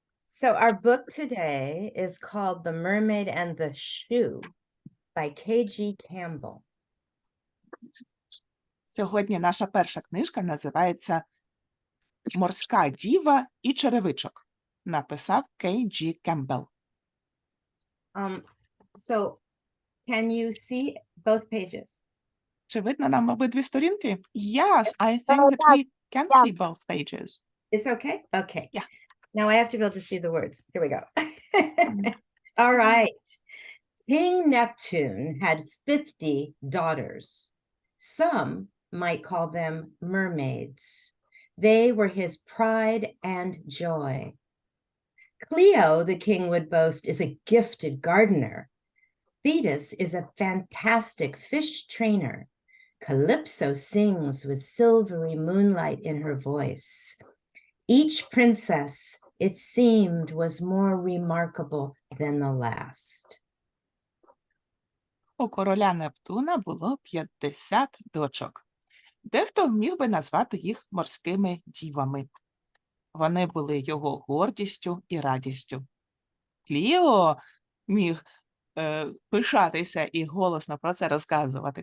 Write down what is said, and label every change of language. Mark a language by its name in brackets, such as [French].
[English] So our book today is called The Mermaid and the Shoe by K.G. Campbell. [Ukrainian] Сьогодні наша перша книжка називається «Морська діва і черевичок». Написав К.G. Campbell. [English] So can you see both pages? [Ukrainian] Чи видно нам обидві сторінки? [English] Yes, I think that we can see both pages. It's okay? Okay. Yeah. Now I have to be able to see the words. Here we go. All right. King Neptune had 50 daughters. Some might call them mermaids. They were his pride and joy. Cleo, the king would boast, is a gifted gardener. Thetis is a fantastic fish trainer. Calypso sings with silvery moonlight in her voice. Each princess, it seemed, was more remarkable than the last. [Ukrainian] У короля Нептуна було 50 дочок. Дехто міг би назвати їх морськими дівами. Вони були його гордістю і радістю. Кліо міг пишатися і голосно про це розказувати.